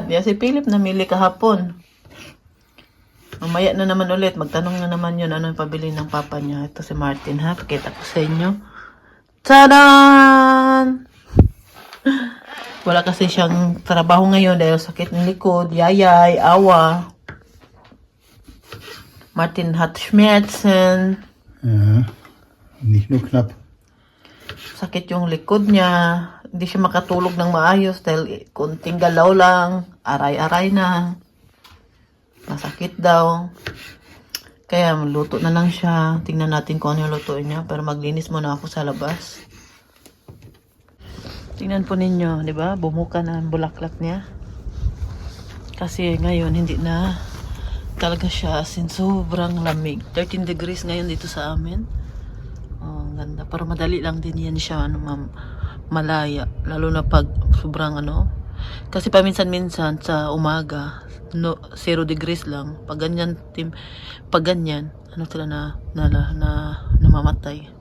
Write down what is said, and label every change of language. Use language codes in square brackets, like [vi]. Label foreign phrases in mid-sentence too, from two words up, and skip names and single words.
[tl] Kaya si Philip namili kahapon. Mamaya na naman ulit, magtanong na naman yun ano yung pabili ng papa niya. Ito si Martin ha, pakita ko sa inyo. Tadaan! Wala kasi siyang trabaho ngayon dahil sakit ng likod, yayay, awa. [de] Martin hat Schmerzen. Ja, nicht nur knapp. [tl] Sakit yung likod niya. Hindi siya makatulog ng maayos dahil kunting galaw lang, aray-aray na. Masakit daw. Kaya luto na lang siya. Tingnan natin kung ano yung lutuin niya. Pero maglinis muna ako sa labas. Tingnan po ninyo, di ba? Bumuka na ang bulaklak niya. Kasi ngayon hindi na talaga siya [en] as in [tl] sobrang lamig. 13 degrees ngayon dito sa amin. Oh, ganda. Pero madali lang din yan siya malaya. Lalo na pag sobrang kasi paminsan-minsan sa umaga 0 degrees lang. Pag ganyan sila namamatay.